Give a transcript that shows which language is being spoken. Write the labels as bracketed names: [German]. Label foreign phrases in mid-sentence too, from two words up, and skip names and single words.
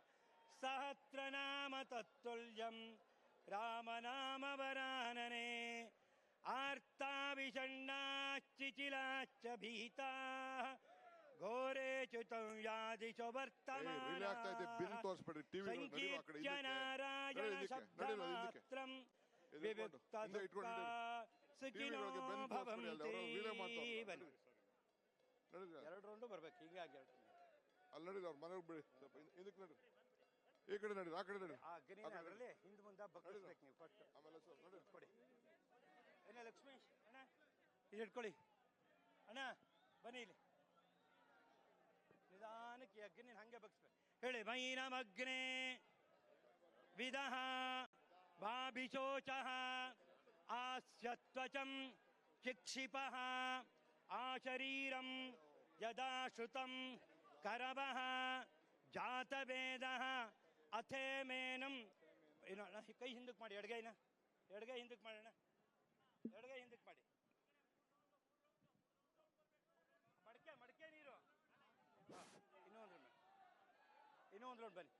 [Sanskrit] ಸಹಸ್ರನಾಮ ತತ್ತುಲ್ಯಂ ರಾಮನಾಮ ವರಾನನೆ ಆರ್ತಾವಿಷಣ್ಣಾಶ್ಚಿಚಿಲಾಶ್ಚ ಭೀತಾ ಘೋರೇ ಚ್ಯುತಂ ಯಾದಿಶು ವರ್ತಮಾನ ಸಂಕೀರ್ತ್ಯ ನಾರಾಯಣ ಶಬ್ದಮಾತ್ರಂ ವಿವಿಕ್ತ ದುಃಖ ಸುಖಿನೋ ಭವಂತಿ. [Kannada] 2 ರೌಂಡು ಬರ್ಬೇಕು. ಹೀಗಾಗಿ ಅಲ್ಲಿ ನಡೀಲಿ, ಅವ್ರ ಮನೆಗೆ ಬಿಡಿ, ಇದಕ್ಕೆ ನಡಿ, ಈ ಕಡೆ ನಡಿ, ಆ ಕಡೆ ನಡಿ. ಅದರಲ್ಲಿ ಹಿಂದೆ ಮುಂದೆ ಬಗ್ಗಿಸ್ಬೇಕು ನೀವು. ಫಸ್ಟ್ ಆಮೇಲೆ ಕೊಡಿ. ಏನೇ ಲಕ್ಷ್ಮೀಶ್ ಅಣ್ಣ, ಇದು ಇಟ್ಕೊಳ್ಳಿ ಅಣ್ಣ, ಬನ್ನಿ ಇಲ್ಲಿ. ನಿಧಾನಕ್ಕೆ ಅಗ್ನಿ ಹಂಗೆ ಬಗ್ಸ್ಬೇಕು. ಹೇಳಿ. [Sanskrit] ಮೈನಮಗ್ನೇ ವಿದಃ ಭಾಭಿಶೋಚಃ ಆಸ್ಯತ್ವಚಂ ಚಿಕ್ಷಿಪಃ ಆಶರೀರಂ ಯದಾ ಶ್ರುತಂ ಕರವಃ ಜಾತವೇದಃ ಅಥೇಮೇನಂ. [Kannada] ಏನು ಅಣ್ಣ, ಕೈ ಹಿಂದಕ್ಕೆ ಮಾಡಿ, ಎಡಗೈನ ಎಡಗೈ ಹಿಂದಕ್ಕೆ ಮಾಡೋಣ, ಎಡಗೈ ಹಿಂದಕ್ಕೆ ಮಾಡಿ. ಮಡಕೆ ನೀರು. ಇನ್ನೊಂದು ರೌಂಡ್ ಬನ್ನಿ.